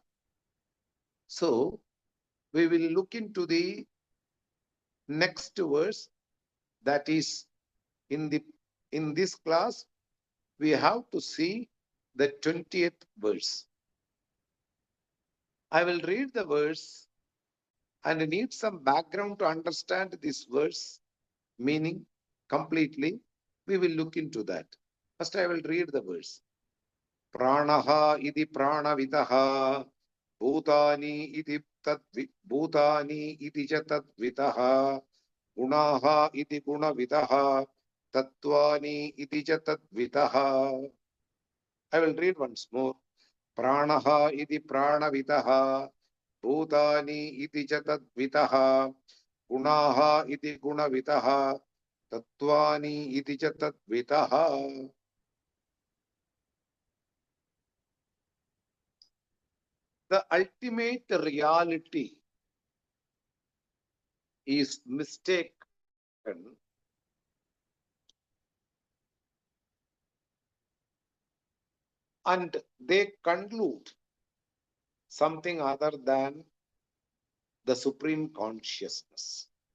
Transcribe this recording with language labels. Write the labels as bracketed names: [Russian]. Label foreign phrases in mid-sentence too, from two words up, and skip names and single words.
[English] So we will look into the next verse, that is in this class we have to see the 20th verse. I will read the verse and need some background to understand this verse meaning completely. We will look into that. First I will read the verse. [Sanskrit] प्राणः इति प्राणविदः भूतानि इति च तद्विदः गुणाः इति गुणविदः तत्त्वानि इति च तद्विदः. [English] I will read once more. [Sanskrit] प्राणः इति प्राणविदः भूतानि इति च तद्विदः गुणाः इति गुणविदः तत्त्वानि इति च तद्विदः. [English] The ultimate reality is mistaken and they conclude something other than the supreme consciousness.